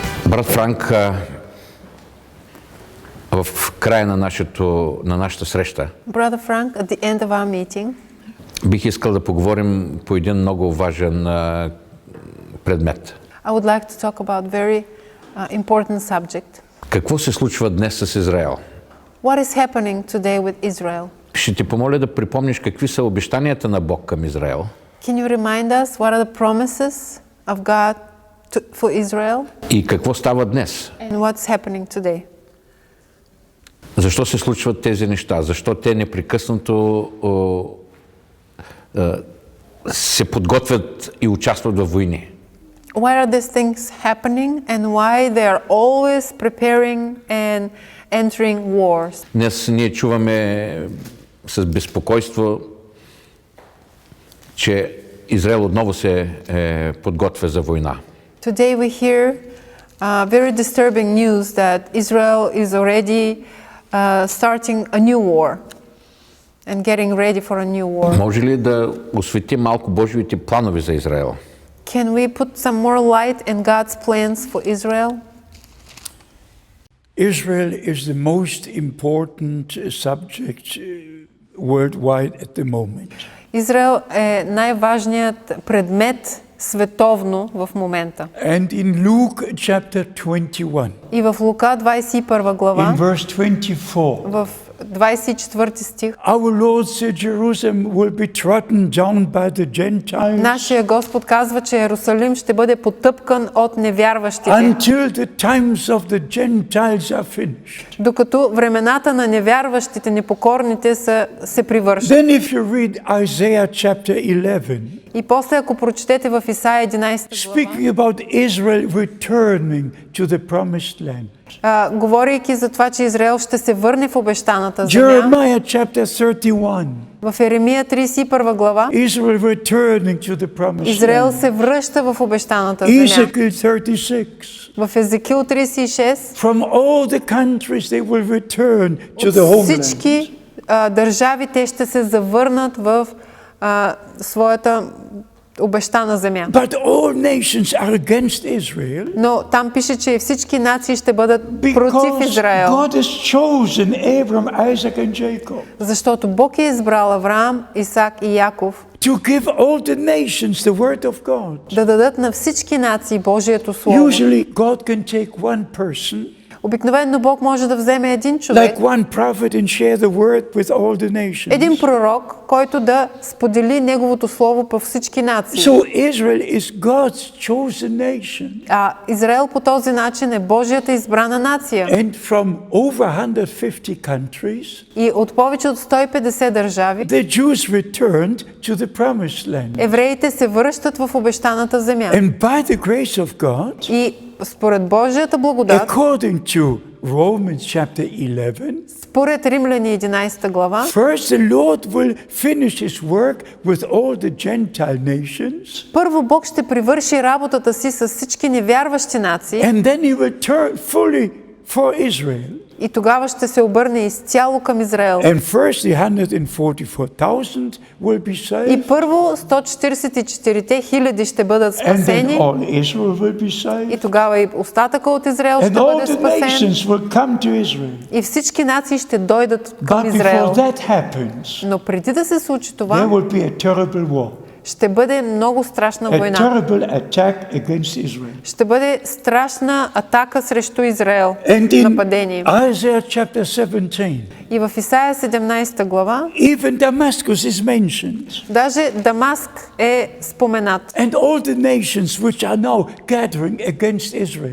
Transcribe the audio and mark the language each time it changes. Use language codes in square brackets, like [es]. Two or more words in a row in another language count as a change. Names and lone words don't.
[bg] Брат Франк, в края на нашата среща [en] Brother Frank, at the end of our meeting, [bg] бих искал да поговорим по един много важен предмет. [en] I would like to talk about very important subject. [bg] Какво се случва днес с Израел? [en] What is happening today with Israel? [bg] Ще ти помоля да припомниш какви са обещанията на Бог към Израел [en] Can you remind us what are the promises of God for Israel [bg] и какво става днес? [en] and what's happening today? [bg] Защо се случват тези неща? Защо те непрекъснато се подготвят и участват във войни? [en] Why are these things happening and why they are always preparing and entering wars? [bg] Днес ние чуваме с безпокойство, че Израел отново се подготвя за война. [en] Today we hear very disturbing news that Israel is already starting a new war and getting ready for a new war. [bg] Може ли да освети малко Божиите планове за Израел? [en] Can we put some more light in God's plans for Israel? Israel is the most important subject worldwide at the moment. [bg] Израел е най-важният предмет световно в момента. [en] And in Luke chapter 21, [bg] И в Лука 21 глава, [en] in verse 24, [bg] в 24 стих, [en] our Lord said Jerusalem will be trodden down by the Gentiles [bg] нашия Господ казва, че Иерусалим ще бъде потъпкан от невярващите, [en] until the times of the Gentiles are finished. [bg] докато времената на невярващите, непокорните се привършат. [en] Then if you read Isaiah chapter 11, [bg] И после, ако прочетете в Исаия 11 глава, [en] speaking about Israel returning to the promised land. [bg] говорейки за това, че Израел ще се върне в обещаната земя, [en] Jeremiah chapter 31, [bg] в Еремия 31 глава, [en] Israel returning to the promised [bg] Израел [en] land. [bg] се връща в обещаната земя. [en] Ezekiel 36, [bg] В Езекил 36, [en] from all the countries they will return to the [bg] от [en] homeland. [bg] всички държави те ще се завърнат в своята обещана земя. [en] But all nations are against Israel [bg] Но там пише, че всички нации ще бъдат против [en] because [bg] Израел, [en] God has chosen Abraham, Isaac and Jacob [bg] защото Бог е избрал Авраам, Исак и Яков [en] to give all the nations the word of God. [bg] да дадат на всички нации Божието Слово. [en] Usually God can take one person, [bg] Обикновено Бог може да вземе един човек, [en] like one prophet, and share the word with all the nations. [bg] един пророк, който да сподели неговото слово по всички нации. [en] So Israel is God's chosen nation. [bg] Израел по този начин е Божията избрана нация. [en] And from over 150 countries, [bg] И от повече от 150 държави [en] the Jews returned to the promised land. [bg] евреите се връщат в обещаната земя. [en] And by the grace of God, [bg] И според Божията благодат, [en] according to Romans chapter 11, [bg] според Римляни 11 глава, [en] first the Lord will finish his work with all the Gentile nations, [bg] първо Бог ще привърши работата си с всички невярващи нации [en] and then he will turn fully for Israel. [bg] и тогава ще се обърне изцяло към Израел. [en] And first the 144,000 will be [bg] И [en] saved, [bg] първо 144 хиляди ще бъдат [en] and then [bg] спасени [en] all Israel will be [bg] и [en] saved, [bg] тогава и остатъка от Израел ще [en] and all [bg] бъде [en] the [bg] спасен [en] nations will come to Israel. [bg] и всички нации ще дойдат към [en] But [bg] Израел. [en] before that happens, [bg] Но преди да се случи [en] there [bg] това, [en] will be a terrible war, [bg] ще бъде много страшна [en] a [bg] война. [en] terrible attack against Israel. [bg] Ще бъде страшна атака срещу Израел, [en] And in [bg] нападение. [en] Isaiah chapter 17, [bg] И в Исаия 17 глава, [en] even Damascus is mentioned. [bg] даже Дамаск е споменат. [en] And all the nations which are now gathering against Israel.